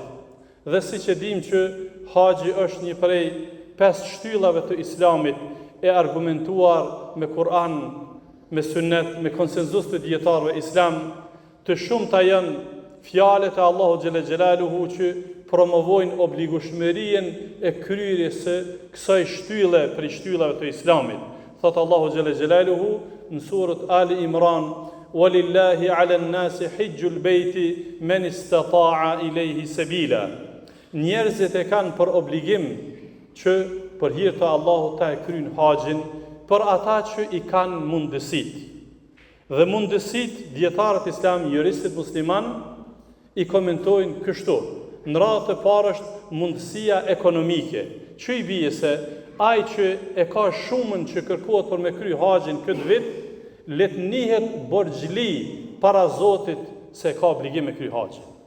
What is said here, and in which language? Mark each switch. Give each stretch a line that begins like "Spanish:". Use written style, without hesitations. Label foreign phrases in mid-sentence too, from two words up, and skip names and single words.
Albanian: Dhe siç e dimë që haxhi është një prej 5 shtyllave të Islamit, e argumentuar me Kur'an, me Sunnet, me konsenzus të dietarëve islam, të shumta janë fjalët e Allahu
Arabic: جل جلاله
Albanian: që promovojnë obligueshmërinë e kryerjes së kësaj shtylle prej shtyllave të Islamit. Thot Allahu
Arabic: جل جلاله
Albanian: në surët Ali Imran:
Arabic: "ولله على الناس حج البيت من استطاع إليه سبيلا."
Albanian: Njerëzit e kanë për obligim që për hir të Allahut ta e kryjnë haxhin për ata që I kanë mundësitë. Dhe mundësitë dietarët islam, juristët musliman I komentojnë kështu. Në radhë të parë është mundësia ekonomike, që I bie se ai që e ka shumën që kërkohet për me kry haxhin këtë vit, le të njihet borxhli para Zotit se ka obligim me kry haxhin.